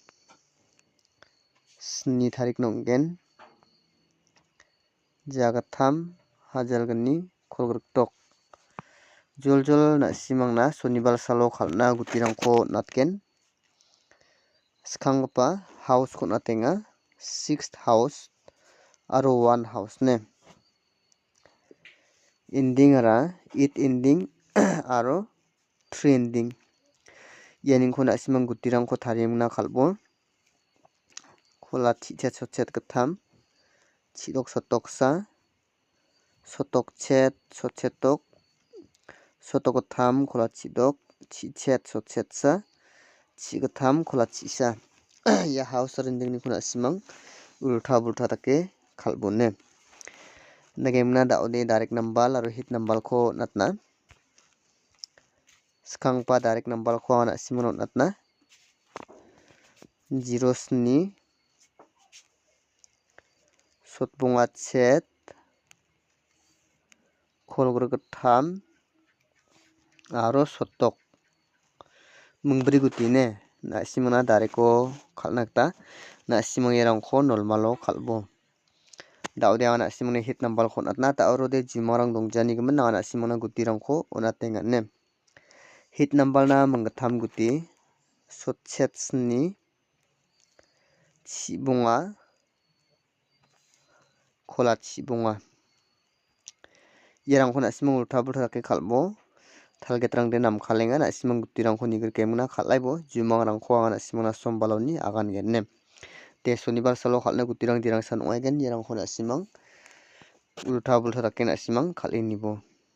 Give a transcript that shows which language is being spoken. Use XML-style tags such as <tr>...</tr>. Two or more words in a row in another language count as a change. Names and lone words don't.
<grt>7 tarik nonggen jagattham hajalgani kolgriktok Joljol nasimangna sonibal salo khalna gutirangko natgen skanggipa house ko natenga 6th house aro 1 house ne ending ara 8 ending aro 3 ending yaningko nasimang gutirangko tarimna khalbo khola chichet sochet githam chidok sotoksa sotok chet sochetok sotok githam khola chidok chichet sochetsa chigitham khola chisa ya house ending ni khona simang ulta bulta dake khalbone nagemna daode</grt> <en>direct number</en> <grt>aro</grt> <en>hit number</en> <grt>ko natna skangpa</grt> <en>direct number</en> <grt>ko ana simon natna 07 sotbunga chet kholgro githam aro sotok mungbri gutine nasimangna direct ko khalna gita nasimang erangko nolmalo khalbo daude ana simangni</grt> <en>hit number</en> <grt>ko natna taurode jimarang dongjani gimana ana simangna gutirangko onatengane hit number na mangtham guti sotchetsni chibunga khola chibunga yerangko nasimang ulta bulta dake khalbo talgetrang de nam khalenga nasimang gutirangko nigirkemuna khalaibo jumangrangko anga nasimangna sombaloni agan genne te shonibar salo khalna gutirang dirang san ongaigen yerangko nasimang ulta bulta dake nasimang khalinibo</grt>